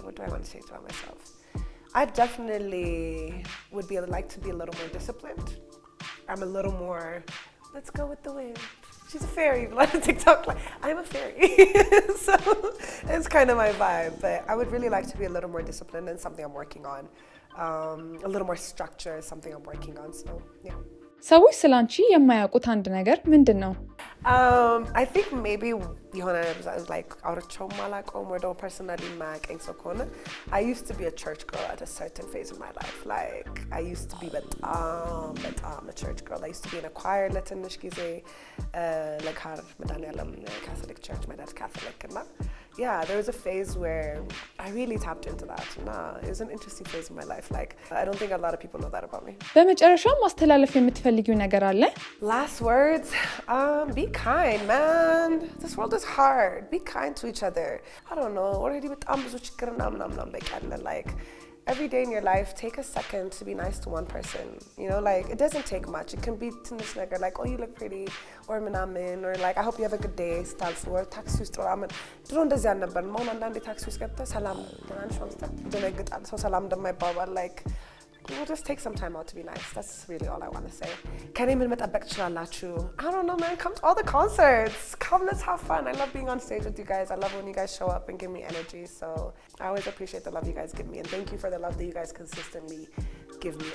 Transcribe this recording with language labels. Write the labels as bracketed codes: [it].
[en] What do I want to change about myself? I definitely would like to be a little more disciplined. I'm a little more, let's go with the wind. She's a fairy, but on TikTok, like, I'm a fairy. So it's kind of my vibe. But I would really like to be a little more disciplined, and something I'm working on. A little more structure is something I'm working on. So yeah. [am] ሰዎች ስላንቺ የማያውቁት አንድ ነገር ምንድነው? [en] I think maybe የሆነ like [am] አውርቼው ማላውቀውም [en] or personally [am] ማያውቀኝ ሰው ከሆነ [en] I used to be a church girl at a certain phase of my life. Like I used to be [am] በጣም [en] a church girl. I used to be in a choir [am] ለትንሽ ጊዜ [en] like her መድኃኔዓለም Catholic church, my dad's Catholic, and yeah, there was a phase where I really tapped into that. It was an interesting phase of my life. Like I don't think a lot of people know that about me. [am] በመጨረሻ ማስተላለፍ የምትፈልጊው ነገር አለ? [en] Last words, be kind, man. This world is hard. Be kind to each other. I don't know. [am] Already በጣም ብዙ ችግርና ምናምን በቃ አለ. [en] Like every day in your life, take a second to be nice to one person. You know, like it doesn't take much. It can be [am] ትንሽ ነገር [en] like, oh, you look pretty, or ምናምን, or like I hope you have a good day. [am] ስታልፉ or ታክሲ ውስጥ ምናምን ድሮ እንደዚህ አልነበርም። አሁን አንዳንዴ ታክሲ ውስጥ ገብተህ ሰላም ምናምን ሸምስተህ ደነግጣለህ። ሰው ሰላም እንደማይባባል like [en] we'll just take some time out to be nice. That's really all I want to say. Can you [am] መጠበቅ ትችላላችሁ? [en] I don't know, man. Come to all the concerts. Come, let's have fun. I love being on stage with you guys. I love when you guys show up and give me energy. So I always appreciate the love you guys give me, and thank you for the love that you guys consistently give me.